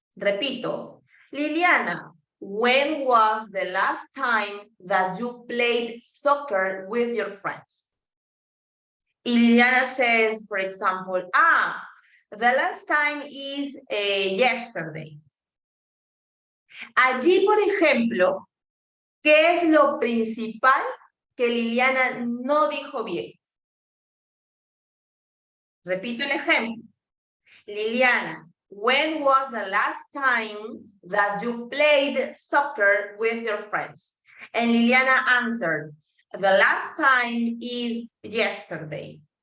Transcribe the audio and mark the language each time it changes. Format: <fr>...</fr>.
<es>Repito,</es> <en>Liliana, when was the last time that you played soccer with your friends? Y Liliana says, for example, The last time is yesterday.</en> <es>Allí, por ejemplo, ¿qué es lo principal que Liliana no dijo bien? Repito el ejemplo.</es> <en>Liliana, when was the last time that you played soccer with your friends? And Liliana answered, the last time is yesterday.</en>